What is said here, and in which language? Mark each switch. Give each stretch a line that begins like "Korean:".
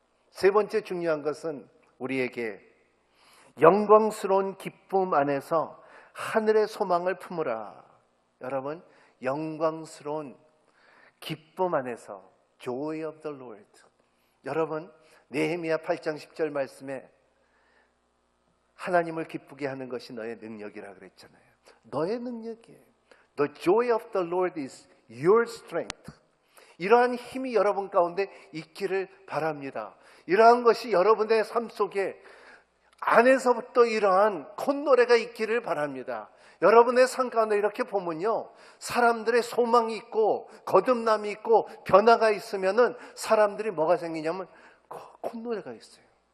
Korean: 세 번째 중요한 것은 우리에게 영광스러운 기쁨 안에서 하늘의 소망을 품으라. 여러분, 영광스러운 기쁨 안에서 Joy of the Lord. 여러분, 느헤미야 8장 10절 말씀에 하나님을 기쁘게 하는 것이 너의 능력이라 그랬잖아요. 너의 능력이에요.
English: The joy of the Lord is your strength.
Korean: 이러한 힘이 여러분 가운데 있기를 바랍니다. 이러한 것이 여러분의 삶 속에 안에서부터 이러한 콧노래가 있기를 바랍니다. 여러분의 삶 가운데 이렇게 보면요, 사람들의 소망이 있고 거듭남이 있고 변화가 있으면은 사람들이 뭐가 생기냐면 콧노래가 있어요.